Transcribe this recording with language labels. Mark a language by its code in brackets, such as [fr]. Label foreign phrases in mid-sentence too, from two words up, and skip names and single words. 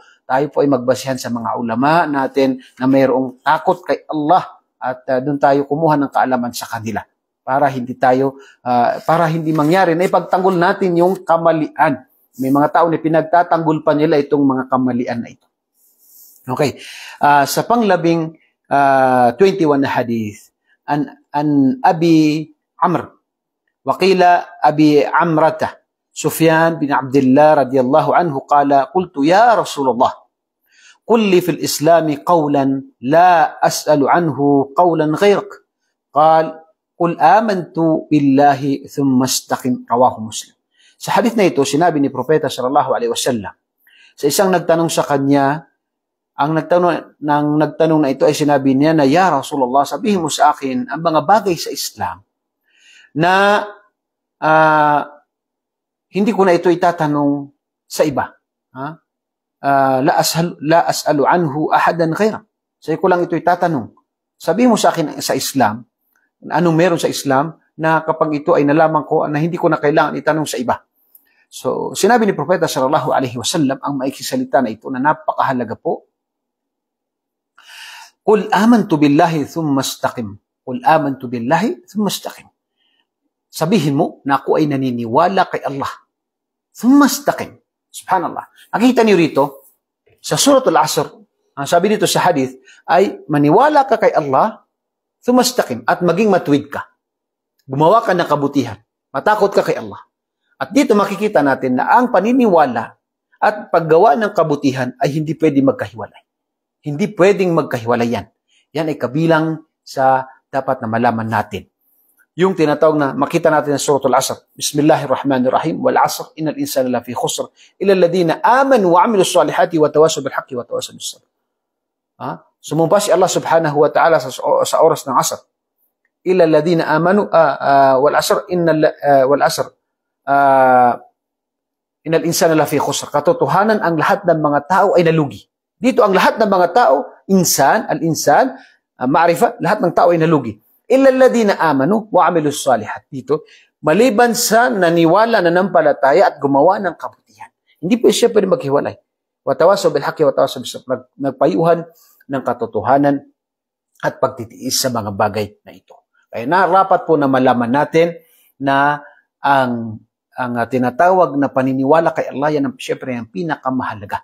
[tl] Tayo po ay magbasihan sa mga ulama natin na mayroong takot kay Allah at doon tayo kumuha ng kaalaman sa kanila para hindi mangyari na ipagtanggol natin yung kamalian. May mga tao na pinagtatanggol pa nila itong mga kamalian na ito. Okay. Sa panglabing 21 na hadith, [ar] عن أبي عمرو، وقيل أبي عمرة، سفيان بن عبد الله رضي الله عنه، قال، قلت يا رسول الله، قل لي في الإسلام قولا لا أسأل عنه قولا غيرك. قال، قل آمنت بالله ثم استقم، رواه مسلم. [tl] Sa hadith na ito, sinabi ni Propeta [ar] صلى الله عليه وسلم, [tl] sa isang nagtanong sa kanya, ang nagtanong na ito ay sinabi niya na, [ar] يا رسول الله, [tl] sabihin mo sa akin ang mga bagay sa Islam na hindi ko na ito itatanong sa iba. [ar] لا أسأل عنه أحدا غيره. [tl] Sa'yo ko lang ito itatanong. Sabihin mo sa akin sa Islam, anong meron sa Islam na kapag ito ay nalaman ko na hindi ko na kailangan itanong sa iba. So, sinabi ni Propeta [ar] صلى الله عليه وسلم [tl] ang maikisalita na ito na napakahalaga po. [ar] قل آمنت بالله ثم استقم. قل آمنت بالله ثم استقم. [tl] Sabihin mo na ako ay naniniwala kay Allah. [ar] ثم استقم. سبحان الله. [tl] Nakita niyo rito, sa Suratul Asr, ang sabi dito sa hadith, ay maniwala ka kay Allah, [ar] ثم استقم, [tl] at maging matuwid ka. Gumawa ka ng kabutihan. Matakot ka kay Allah. At dito makikita natin na ang paniniwala at paggawa ng kabutihan ay hindi pwedeng magkahiwalay. Hindi pwedeng magkahiwalay yan. Yan ay kabilang sa dapat na malaman natin. Yung tinatawag na makita natin sa Suratul Asr. [ar] بسم الله الرحمن الرحيم. والعصر إن الإنسان لفي خسر إلا الذين آمنوا وعملوا الصالحات وتواصوا بالحق وتواصوا بالصبر. [tl] Sumumpa si Allah [ar] سبحانه وتعالى [tl] sa oras ng Asr. [ar] إلا الذين آمنوا والعصر والعصر إن الإنسان لفي خسر. [tl] Katotohanan ang lahat ng mga tao ay nalugi. Dito ang lahat ng mga tao, [ar] الإنسان، معرفة, [tl] lahat ng tao ay nalugi. [ar] إلا الذين آمنوا وعملوا الصالحات. [tl] Dito, maliban sa naniwala, nanampalataya at gumawa ng kabutihan. Hindi po siya pwede maghiwalay. [ar] وتواصوا بالحق وتواصوا بالصبر. [tl] Nagpayuhan ng katotohanan at pagtitiis sa mga bagay na ito. Kaya narapat po na malaman natin na ang tinatawag na paniniwala kay Allah, yan ang siyempre ang pinakamahalaga.